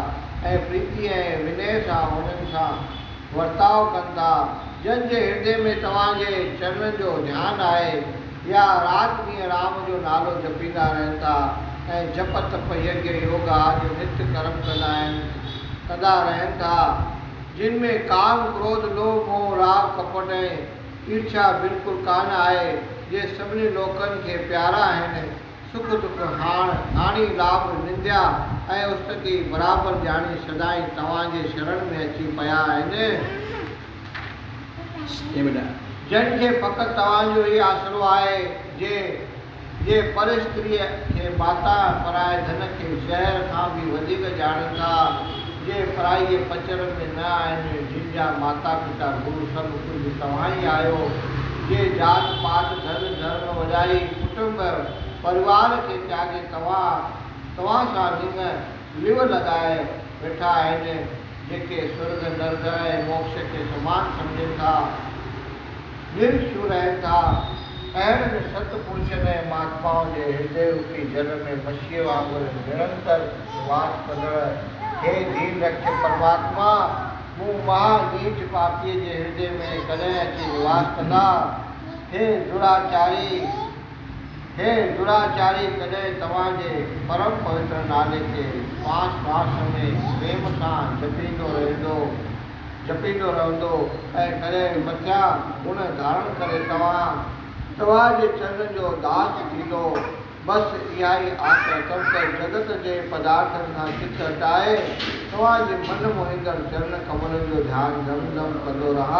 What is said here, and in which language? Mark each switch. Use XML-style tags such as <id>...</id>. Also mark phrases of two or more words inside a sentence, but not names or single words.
<sd>ऐं प्रीति ऐं विनय सां उन्हनि सां वर्ताव कनि था, जंहिंजे हृदय में तव्हांजे चरणनि जो ध्यानु आहे, या राति ॾींहुं राम जो नालो जपींदा रहनि था ऐं जप तप यज्ञ योग आदि नित्य कर्म कंदा रहनि था, जिन में काम क्रोध लोभ मोह राग कपट ऐं ईर्ष्या बिल्कुलु कान आहे, जे सभिनी लोकनि खे प्यारा आहिनि, सुख दुख हानि लाभ निंदिया ऐं उस्तति बराबरि ॼाणी सदाईं तव्हांजे शरण में अची पिया आहिनि, जंहिंखे फ़क़ति तव्हांजो ई आसरो आहे, जे पर स्त्रीअ खे माता पराए धन खे ज़हर खां बि वधीक ॼाणनि था, जे पराईअ पचर में न आहिनि, जिन जा माता पिता गुरु सभु कुझु तव्हां ई आहियो, जे जात पात धन धर्म वॾाई कुटुंब परिवार खे त्यागे तव्हां सां लिव लॻाए वेठा आहिनि, जेके स्वर्ग नर्क ऐं मोक्ष खे समान सम्झनि था, निर्शु रहनि था, अहिड़नि सतपुरुषनि ऐं महात्माउनि जे हृदय रूपी जल में मछीअ वांगुरु निरंतर वास कंदड़ हे दीन रक्ष परमात्मा, मूं महानीच पापीअ जे हृदय में कॾहिं अची निवास कंदा। हे दुराचारी कॾहिं तव्हांजे परम पवित्र नाले खे श्वास श्वास में प्रेम सां जपींदो रहंदो ऐं कॾहिं मथियां गुण धारण करे तव्हांजे चरण जो दास थींदो, बसि इहा ई आस अथमि त जगत जे पदार्थनि खां चित हटाए तव्हांजे मन मोहींदड़ चरण कमलनि जो ध्यानु दम दम कंदो रहा।</sd>